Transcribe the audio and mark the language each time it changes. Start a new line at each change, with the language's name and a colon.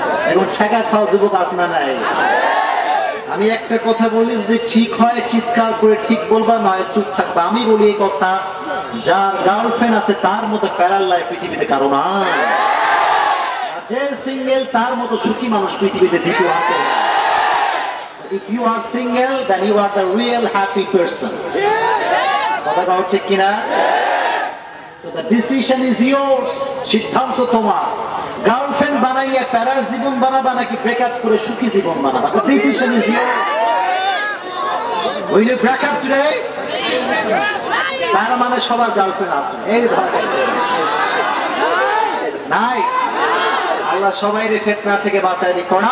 Bangla: এখন ছেঁকা খাওয়া যুবক আছে না নাই? আমি একটা কথা বলি, যদি ঠিক হয় চিৎকার করে ঠিক বলবা, নয় চুপ থাকবা। আমি বলি এই কথা, যার গার্লফ্রেন্ড আছে তার মতো প্যারাল লাইফ পৃথিবীতে কারো না। যে সিঙ্গেল তার মতো সুখী মানুষ পৃথিবীতে দ্বিতীয় আছে।
English: If you are single, then you are the real happy person.
Bangla: কথা হচ্ছে কিনা?
English: So the decision is yours.
Bangla: সিদ্ধান্ত তোমার। গার্লফ্রেন্ড বানাইয়া প্যারার জীবন বানাবা নাকি ব্রেকআপ করে সুখী জীবন বানাবা?
English: The decision is yours. Will you break up today?
Bangla: তার মানে সবার গার্লফ্রেন্ড আছে। এই নাই, আল্লাহ সবাইকে ফিতনা থেকে বাঁচায় দিক।